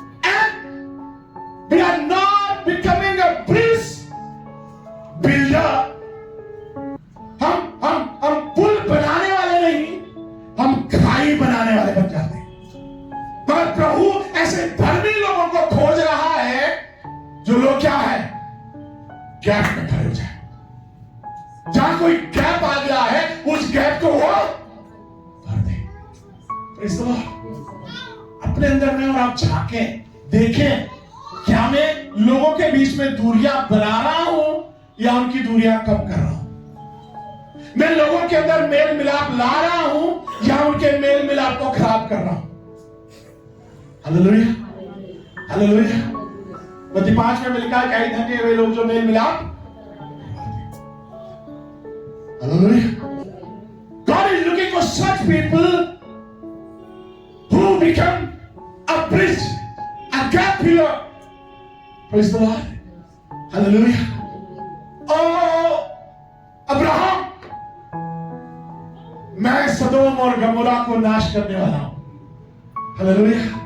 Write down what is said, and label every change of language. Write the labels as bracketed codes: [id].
[en] And we are not becoming a bridge builder। [hi] हम पुल बनाने वाले नहीं, हम खाई बनाने वाले बन जाते हैं। पर प्रभु ऐसे धर्मी लोगों को खोज रहा है जो लोग क्या है, गैप में खड़े हो जाए। जहां कोई गैप आ गया है, उस गैप को वो भर दे। [en] Praise the Lord। [hi] अपने अंदर में और आप झांकें, देखें, क्या मैं लोगों के बीच में दूरियां बना रहा हूं या उनकी दूरियां कम कर रहा हूं? मैं लोगों के अंदर मेल मिलाप ला रहा हूं या उनके मेल मिलाप को खराब कर रहा हूं? Hallelujah, hallelujah. मत्ती 5 में लिखा है, क्या ही धन्य वे लोग जो मेल मिलाप। [en] God is looking for such people who become a bridge, a gap pillar. Praise the Lord. Hallelujah. [hi] Oh, Abraham, मैं सदोम और गमोरा को नाश करने वाला हूं। हालेलुया।